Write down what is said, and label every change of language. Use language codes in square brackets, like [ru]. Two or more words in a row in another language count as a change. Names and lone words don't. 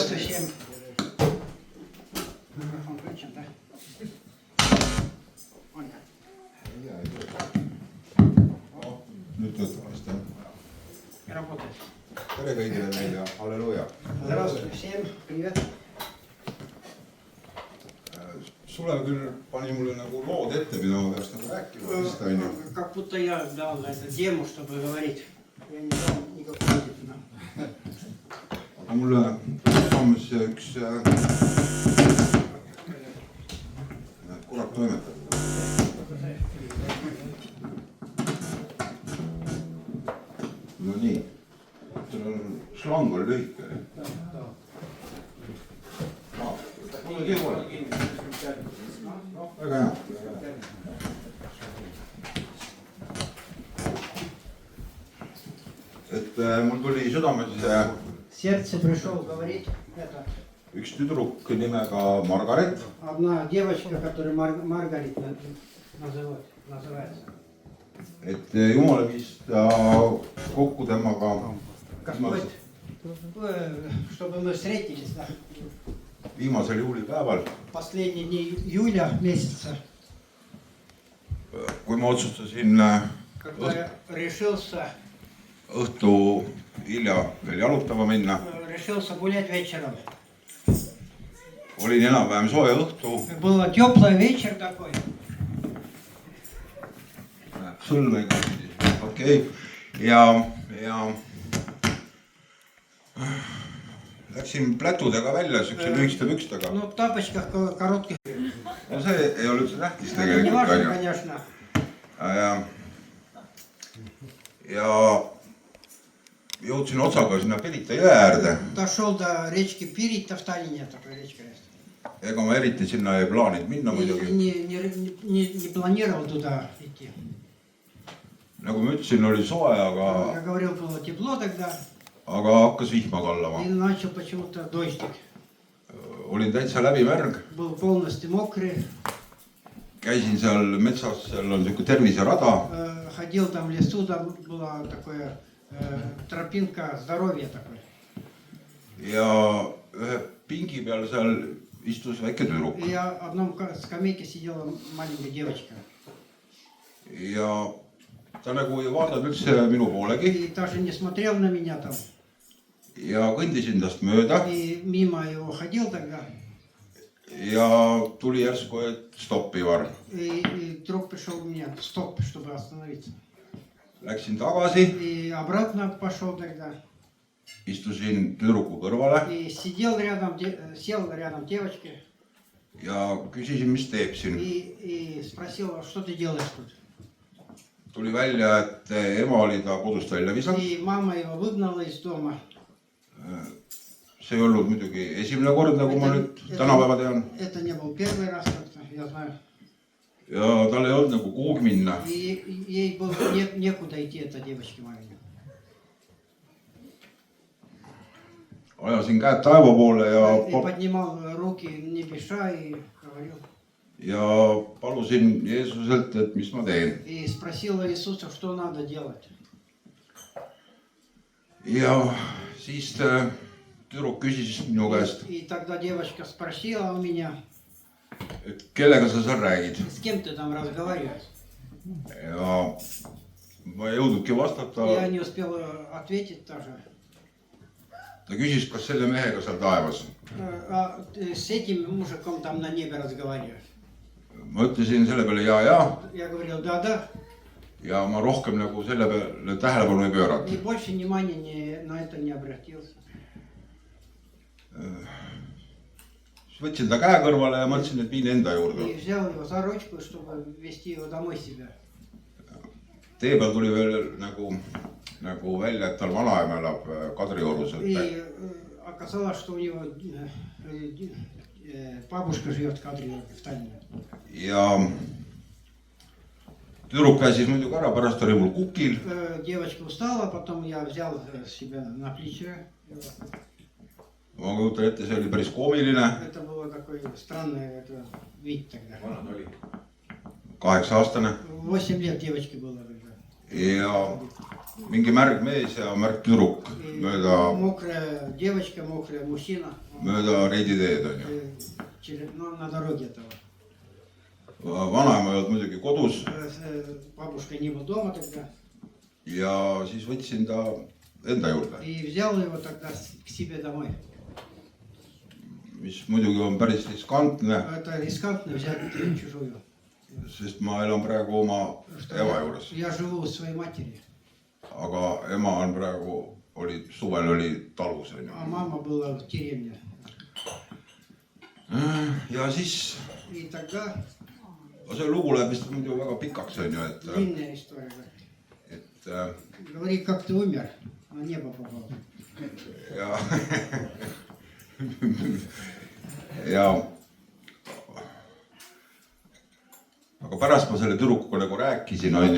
[ru] всем. Микрофон включен, да? [et] Nüüd töötab vist jah. [ru] Работает. [et] Tere kõigile meil ja halleluuja. [ru] Здравствуйте всем. Привет. [et] Sulev küll pani mulle nagu lood ette, mida ma peaks nagu rääkima vist on ju. [ru] Как будто я дал на это демо, чтобы говорить. Я не дал никакого видео. [et] Aga mulle saamas üks kurat toimetab. No nii, sul on slang oli lühike. Väga hea. Et mul tuli südames [ru] Сердце пришел говорить это. [et] üks tüdruk nimega Margaret. [ru] Одна девочка, которая Маргарит называется. [et] Et Jumala viis ta kokku temaga [ru] чтобы мы встретились, да. [et] viimasel juulipäeval, [ru] Последние дни июля месяца, [et] kui ma otsustasin [ru] когда я решился [et] õhtu hilja veel jalutama minna. [ru] гулять вечером. [et] Olin enam-vähem sooja õhtu. [ru] Было теплый вечер такой. [et] Sõlme okei. Ja läksin plätudega välja, siukse lühikeste pükstega. [ru] Ну, в тапочках коротких. [et] No see ei ole üldse tähtis [ru] Не [et] tegelikult. [ru] важно, конечно. [et] Ja jõudsin otsaga sinna Pirita jõe äärde. [ru] Дошел до речки Пирита, в Таллине такой речка есть. [et] Ega ma eriti sinna ei plaaninud minna muidugi. [ru] Не планировал туда идти. [et] Nagu ma ütlesin, oli soe, aga... [ru] Я говорил, было тепло тогда. [et] Aga hakkas vihma kallama. [ru] И начал почему-то дождик. [et] Olin täitsa läbimärg. [ru] Был полностью мокрый. [et] Käisin seal metsas, seal on siuke terviserada. [ru] Ходил там в лесу, там была такая тропинка здоровья такой. [et] Ja ühe pingi peal seal istus väike tüdruk. [ru] И на одном скамейке сидела маленькая девочка. [et] Ja ta nagu ei vaadanud üldse minu poolegi. [ru] И даже не смотрел на меня там. [et] Ja kõndisin tast mööda. [ru] И мимо его ходил тогда. [et] Ja tuli järsku, et stopp, Ivar. [ru] И вдруг пришел у меня стоп, чтобы остановиться. [et] Läksin tagasi. [ru] И обратно пошел тогда. [et] Istusin tüdruku kõrvale. [ru] И сидел рядом, сел рядом девочке. [et] Ja küsisin, mis teeb siin. [ru] И спросил, что ты делаешь тут. [et] Tuli välja, et ema oli ta kodust välja visanud. [ru] И мама его выгнала из дома. [et] See ei olnud muidugi esimene kord, nagu ma nüüd tänapäeva tean. [ru] Это не был первый раз, я знаю. [et] Ja tal ei olnud nagu kuhugi minna. [ru] И ей было некуда идти, этой девочке маленькой. [et] Ajasin käed taeva poole [ru] И поднимал руки небеса и говорил. [et] Ja palusin Jeesuselt, et mis ma teen. [ru] И спросил Иисуса, что надо делать. [et] Ja siis tüdruk küsis minu käest, [ru] И тогда девочка спросила у меня, [et] et kellega sa seal räägid. [ru] с кем ты там разговариваешь. [et] Ja ma ei jõudnudki vastata. [ru] Я не успел ответить тоже. [et] Ta küsis, kas selle mehega seal taevas. [ru] А с этим мужиком там на небе разговариваешь. [et] Ma ütlesin selle peale ja. [ru] Я говорил, да. [et] Ja ma rohkem nagu selle peale tähelepanu ei pööranud. [ru] И больше внимания на это не обратился. [et] Siis võtsin ta käe kõrvale ja mõtlesin, et viin enda juurde. [ru] И взял его за ручку, чтобы вести его домой себя. [et] Tee peal tuli veel nagu välja, et tal vanaema elab Kadriorus. [ru] И оказалось, что у него бабушка живет в Кадриоре, в Таллине. [et] Ja tüdruk käis muidugi ära, pärast oli mul kukil. [ru] Девочка устала, потом я взял себя на плечи. [et] Ma kujutan ette, see oli päris koomiline. [ru] Это было такой странный вид тогда. [et] 8-aastane. [ru] 8 лет девочке было тогда. [et] Ja mingi märg mees ja märg tüdruk [ru] Мокрая девочка, мокрая мужчина. [et] mööda reiditeed on ju. [ru] Ну, на дороге этого. [et] Vanaema ei olnud muidugi kodus [ru] Бабушка не была дома тогда. [et] ja siis võtsin ta enda juurde, [ru] И взял его тогда к себе домой. [et] mis muidugi on päris riskantne, [ru] Это рискантно взять чужую. [et] sest ma elan praegu oma ema juures. [ru] Я живу у своей матери. [et] Aga ema on praegu, suvel oli talus on ju. [ru] А мама была в деревне. [et] Ja siis, [ru] И тогда [et] see lugu läheb vist muidu väga pikaks on ju, [ru] длинная история. [et] et [ru] Говори, как ты умер, на небо попал. [et] ja ja aga pärast ma selle tüdrukuga nagu rääkisin on